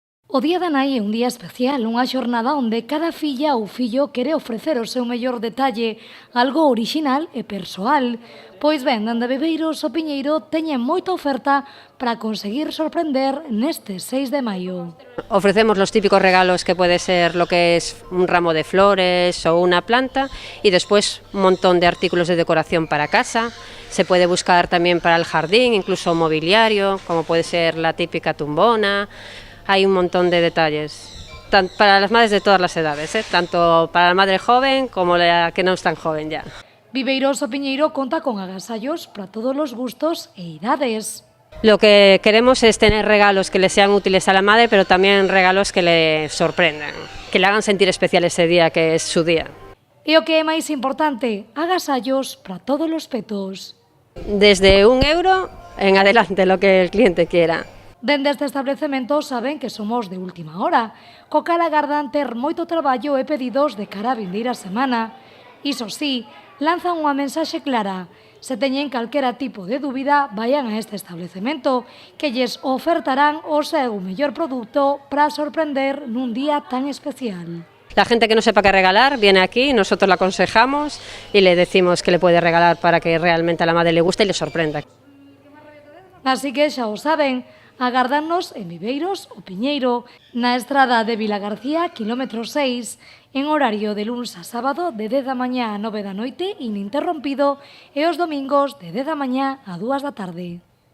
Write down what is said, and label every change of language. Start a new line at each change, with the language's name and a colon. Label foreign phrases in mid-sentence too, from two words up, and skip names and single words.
Galician: O Día da Nai é un día especial, unha xornada onde cada filla ou fillo quere ofrecer o seu mellor detalle, algo orixinal e persoal. Pois ben, dende Viveiros o Piñeiro teñen moita oferta para conseguir sorprender neste 6 de maio.
Spanish: Ofrecemos los típicos regalos que puede ser lo que es un ramo de flores o una planta y después un montón de artículos de decoración para casa. Se puede buscar también para el jardín, incluso mobiliario, como puede ser la típica tumbona. Hay un montón de detalles, para las madres de todas las edades, tanto para la madre joven como la que no es tan joven ya.
Galician: Viveiros o Piñeiro conta con agasallos para
Spanish: todos los gustos
Galician: e idades.
Spanish: Lo que queremos es tener regalos que le sean útiles a la madre, pero también regalos que le sorprendan, que le hagan sentir especial ese día, que es su día.
Galician: E o que é máis importante, agasallos para todos os petos.
Spanish: Desde €1 en adelante, lo que el cliente quiera.
Galician: Dende este establecemento saben que somos de última hora, co cal agardan ter moito traballo e pedidos de cara a vindeira semana. Iso sí, lanzan unha mensaxe clara. Se teñen calquera tipo de dúbida, vayan a este establecemento, que lles ofertarán o seu mellor produto para sorprender nun día tan especial.
Spanish: La gente que no sepa qué regalar viene aquí, nosotros la aconsejamos y le decimos que le puede regalar para que realmente a la madre le guste y le sorprenda.
Galician: Así que xa o saben, agardarnos en Viveiros o Piñeiro, na estrada de Vilagarcía, kilómetro 6, en horario de luns a sábado de 10 da mañá a 9 da noite, ininterrompido, e os domingos de 10 da mañá a 2 da tarde.